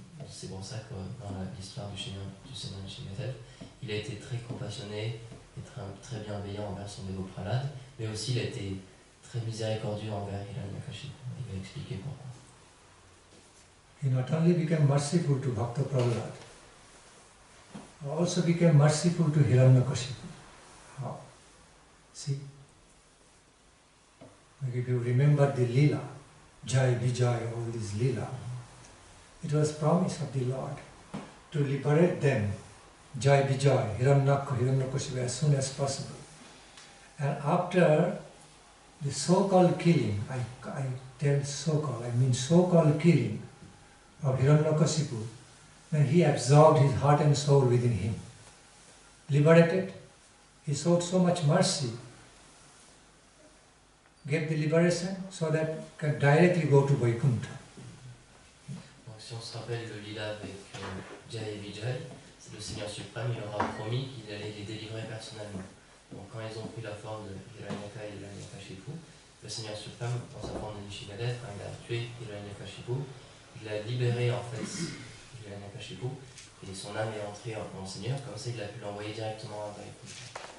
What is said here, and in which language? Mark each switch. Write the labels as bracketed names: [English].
[French] C'est pour ça que dans l'histoire du Seigneur Nishingadev, il a été très compassionné et très bienveillant envers son dévot Prahlad, mais aussi il a été très miséricordieux envers Hiranyakashipu. Il va expliquer pourquoi. [English] He not only became merciful to Bhakta Prahlad, also became merciful to Hiranyakashipu. How? See? Like if you remember the Leela, Jai Vijay, all these Leela. It was promise of the Lord to liberate them, Jai Vijay, Hiranyakashipu, as soon as possible. And after the so-called killing, I tell so-called, I mean so-called killing of Hiranyakashipu, then he absorbed his heart and soul within him. Liberated, he showed so much mercy, gave the liberation so that can directly go to Vaikuntha. [French] Donc si on se rappelle le lila avec Jai et Vijay, c'est le Seigneur suprême, il leur a promis qu'il allait les délivrer personnellement. Donc quand ils ont pris la forme de Hiranyaka et Hiranyakashipu, le Seigneur suprême, dans sa forme de Nishigadev, quand il a tué Hiranyakashipu, il a libéré en fait Hiranyakashipu, et son âme est entrée en Seigneur, comme ça il a pu l'envoyer directement à Vaikuntha.